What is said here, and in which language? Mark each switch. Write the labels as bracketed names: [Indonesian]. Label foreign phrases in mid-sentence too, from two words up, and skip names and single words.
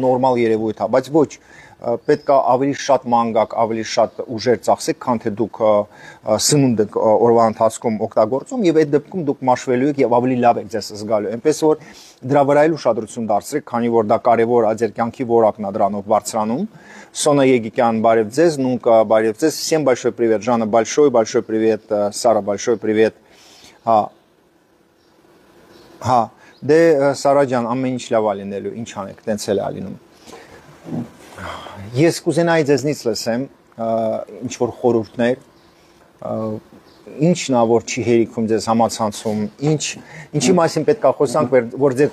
[Armenian] նորմալ երևույթ է, բայց ոչ, պետք է ավելի շատ ման գաք, ավելի շատ ուժեր ծախսեք, քան թե դուք սնունդը օրվա ընթացքում օգտագործում եւ այդ դեպքում դուք մաշվելու եք եւ ավելի լավ եք ձեզ զգալու։ Այնպես որ դրա վրա էլ ուշադրություն դարձրեք, քանի որ դա կարեւոր է ձեր կյանքի որակն է դրանով բարձրանում։ Սոնա Եգիկյան, բարև ձեզ, Նունկա, բարև ձեզ, [Russian] всем большой привет, Жанна, большой привет, Сара, большой привет։ Հա։ [Armenian] Հա, դե Սարա ջան, ամեն ինչ լավ է լինելու, ինչ անեք, տենց էլ է լինում։ Ես կուզենայի ձեզնից լսեմ ինչ որ խորհուրդներ, ինչն է որ չի հերիքում ձեզ համացանցում, ինչի մասին պետք է խոսանք, որ ձեր